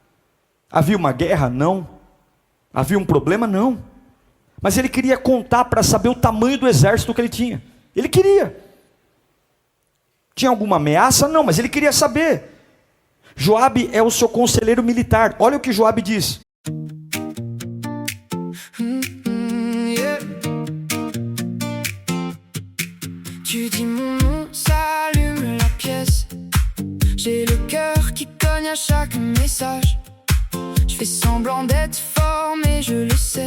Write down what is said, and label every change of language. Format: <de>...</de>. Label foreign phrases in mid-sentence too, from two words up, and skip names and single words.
<pt>Havia uma guerra? Não. Havia um problema? Não. Mas ele queria contar para saber o tamanho do exército que ele tinha. Ele queria. Tinha alguma ameaça? Não, mas ele queria saber. Joabe é o seu conselheiro militar. Olha o que Joabe diz.</pt> <fr>Tu dis mon nom, ça allume la pièce. J'ai le cœur qui cogne à chaque message. Je fais semblant d'être fort, mais je le sais.</fr>